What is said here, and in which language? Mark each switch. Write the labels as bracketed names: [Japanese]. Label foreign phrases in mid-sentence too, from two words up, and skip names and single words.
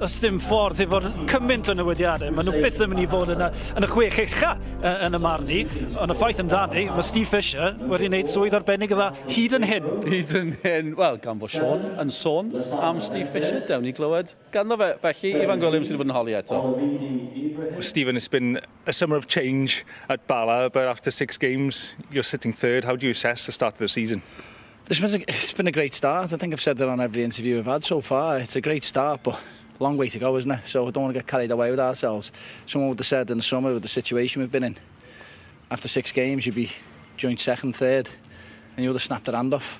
[Welsh] Os dim ffordd efo'r cymaint o newidiadau, mae nhw byth yn mynd i fod yn y 6 ucha yn y marni. Ond y ffaith amdani, mae Steve Fisher wedi gwneud swydd arbennig o hyd yn hyn. Hyd yn hyn. Wel, gan bod Sean yn sôn am Steve Fisher, dewn ni glywed ganddo fe. Felly, Ifan Gwilym sydd wedi bod yn holi eto. [English] Stephen, it's been a summer of change at Bala, but after 6 games, you're sitting third. How do you assess the start of the season? It's been a great start. I think I've said that on every interview I've had so far. It's a great start, but a long way to go, isn't it? So I don't want to get carried away with ourselves. Someone would have said in the summer, with the situation we've been in, after 6 games, you'd be joint second, third, and you would have snapped their hand off.